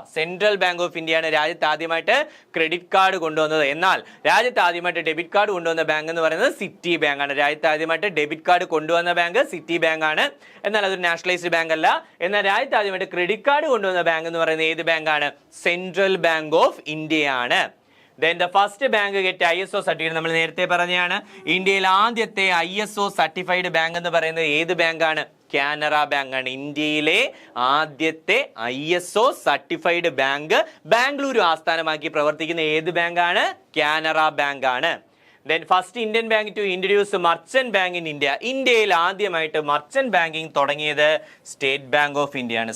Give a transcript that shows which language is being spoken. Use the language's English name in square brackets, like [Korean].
[Malayalam] Central bank of ഇന്ത്യയാണ് രാജ്യത്ത് ആദ്യമായിട്ട് ക്രെഡിറ്റ് കാർഡ് കൊണ്ടുവന്നത്. എന്നാൽ രാജ്യത്ത് ആദ്യമായിട്ട് ഡെബിറ്റ് കാർഡ് കൊണ്ടുവന്ന ബാങ്ക് എന്ന് പറയുന്നത് സിറ്റി ബാങ്ക് ആണ്. രാജ്യത്ത് ആദ്യമായിട്ട് ഡെബിറ്റ് കാർഡ് കൊണ്ടുവന്ന ബാങ്ക് സിറ്റി ബാങ്ക് ആണ്. എന്നാൽ അതൊരു നാഷണലൈസ്ഡ് ബാങ്ക് അല്ല. എന്നാൽ രാജ്യത്ത് ആദ്യമായിട്ട് ക്രെഡിറ്റ് കാർഡ് കൊണ്ടുവന്ന ബാങ്ക് എന്ന് പറയുന്നത് ഏത് ബാങ്കാണ്? സെൻട്രൽ ബാങ്ക് ഓഫ് ഇന്ത്യ ആണ്. [English] Then the first bank get ISO certificate [Malayalam] നമ്മൾ നേരത്തെ പറഞ്ഞതാണ്. ഇന്ത്യയിൽ ആദ്യത്തെ ISO സർട്ടിഫൈഡ് ബാങ്ക് എന്ന് പറയുന്നത് ഏത് ബാങ്കാണ്? കാനറ ബാങ്ക് ആണ്. ഇന്ത്യയിലെ ആദ്യത്തെ ISO സർട്ടിഫൈഡ് ബാങ്ക് ബാംഗ്ലൂരു ആസ്ഥാനമാക്കി പ്രവർത്തിക്കുന്ന ഏത് ബാങ്കാണ്? കാനറ ബാങ്ക് ആണ്. [English] Then first Indian bank to introduce merchant bank in India. [Malayalam] ഇന്ത്യയിൽ ആദ്യമായിട്ട് മർച്ചന്റ് ബാങ്കിങ് തുടങ്ങിയത് സ്റ്റേറ്റ് ബാങ്ക് ഓഫ് ഇന്ത്യ ആണ്.